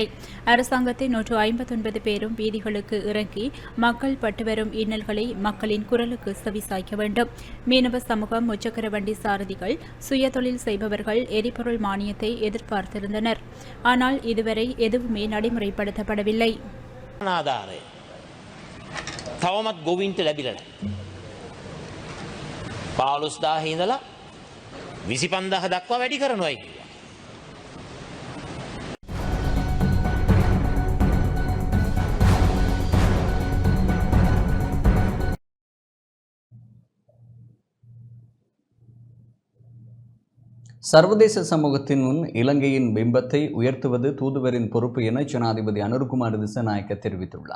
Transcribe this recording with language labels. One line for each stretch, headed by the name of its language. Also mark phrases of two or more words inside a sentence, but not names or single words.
Tamil: அரசாங்கத்தின் 159 பேரும் வீதிகளுக்கு இறங்கி மக்கள் பட்டு வரும் இன்னல்கள் மக்களின் குரலுக்கு செவிசாய்க்க வேண்டும். மீனவ சமூகம், முச்சக்கர வண்டி சாரதிகள், சுய தொழில் செய்பவர்கள் எரிபொருள் மானியத்தை எதிர்பார்த்திருந்தனர். ஆனால் இதுவரை எதுவுமே நடைமுறைப்படுத்தப்படவில்லை.
Sinhala: තවමත් ගොවින්ට ලැබිලා නැහැ. 15000 ඉඳලා 25000 දක්වා වැඩි කරනවායි කිව්වා.
Tamil: சர்வதேச சமூகத்தின் முன் இலங்கையின் பிம்பத்தை உயர்த்துவது தூதுவரின் பொறுப்பு என ஜனாதிபதி அனுருகுமார் திசாநாயக்க தெரிவித்துள்ளார்.